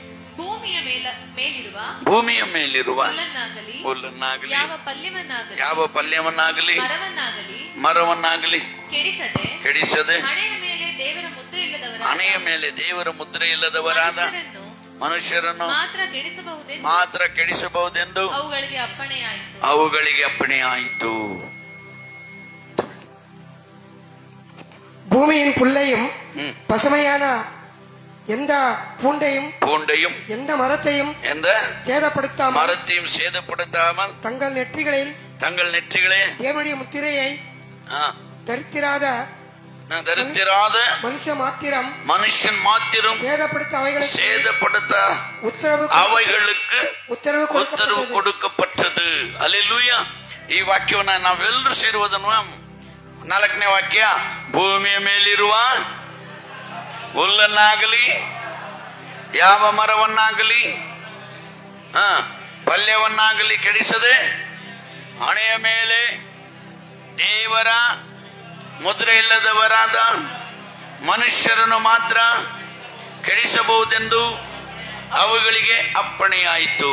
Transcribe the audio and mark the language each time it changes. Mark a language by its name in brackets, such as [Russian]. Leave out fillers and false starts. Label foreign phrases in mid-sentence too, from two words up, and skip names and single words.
[Kannada] ಭೂಮಿಯ ಮೇಲಿರುವ ಹುಲ್ಲನ್ನಾಗಲಿ, ಯಾವ ಪಲ್ಯವನ್ನಾಗಲಿ, ಮರವನ್ನಾಗಲಿ ಕೆಡಿಸದೆ, ಹಣೆಯ ಮೇಲೆ ದೇವರ ಮುದ್ರೆ ಇಲ್ಲದವರಾದ ಮನುಷ್ಯರನ್ನು ಮಾತ್ರ ಕೆಡಿಸಬಹುದೆಂದು ಅವುಗಳಿಗೆ ಅಪ್ಪಣೆಯಾಯಿತು. [Tamil] பூமியின் புல்லையும் பசுமையான எந்த பூண்டையும் எந்த மரத்தையும் சேதப்படுத்தாமல் தங்கள் நெற்றிகளில் தேவனுடைய முத்திரையை தரித்திராத மனுஷன் மாத்திரம் சேதப்படுத்த அவைகளுக்கு உத்தரவு கொடுக்கப்பட்டது. [Kannada] ಹಲ್ಲೆಲೂಯಾ. ಈ ವಾಕ್ಯವನ್ನ ನಾವೆಲ್ಲರೂ ಸೇರುವುದನ್ನು 4ನೇ ವಾಕ್ಯ, ಭೂಮಿಯ ಮೇಲಿರುವ ಹುಲ್ಲನ್ನಾಗಲಿ, ಯಾವ ಮರವನ್ನಾಗಲಿ, ಪಲ್ಯವನ್ನಾಗಲಿ ಕೆಡಿಸದೆ, ಹಣೆಯ ಮೇಲೆ ದೇವರ ಮುದ್ರೆ ಇಲ್ಲದವರಾದ ಮನುಷ್ಯರನ್ನು ಮಾತ್ರ ಕೆಡಿಸಬಹುದೆಂದು ಅವುಗಳಿಗೆ ಅಪ್ಪಣೆಯಾಯಿತು.